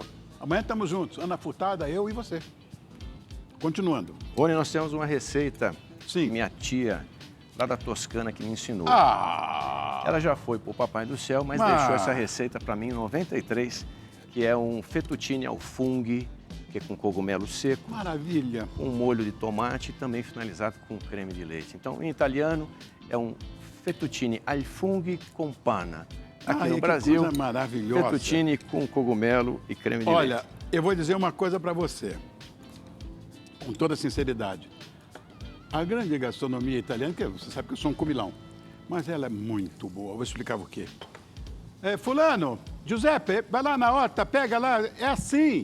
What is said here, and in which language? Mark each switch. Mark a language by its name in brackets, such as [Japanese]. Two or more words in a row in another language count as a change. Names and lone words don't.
[Portuguese] Amanhã estamos juntos. Ana Furtado, eu e você. Continuando. Rony, nós temos uma receita Sim. que minha tia, lá da Toscana, que me ensinou. Ah! Ela já foi pro Papai do Céu, mas deixou essa receita para mim em 93, que é um [Italian] fettuccine al funghi [Portuguese] que é com cogumelo seco. Maravilha. Um molho de tomate e também finalizado com creme de leite. Então, em italiano, é um [Italian] fettuccine al funghi con panna. [Portuguese] Aqui no Brasil, coisa maravilhosa. fettuccine com cogumelo e creme de leite. Olha, eu vou dizer uma coisa para você, com toda sinceridade. A grande gastronomia italiana, que você sabe que eu sou um comilão, mas ela é muito boa. Vou explicar o quê. Fulano, Giuseppe, vai lá na horta, pega lá, é assim.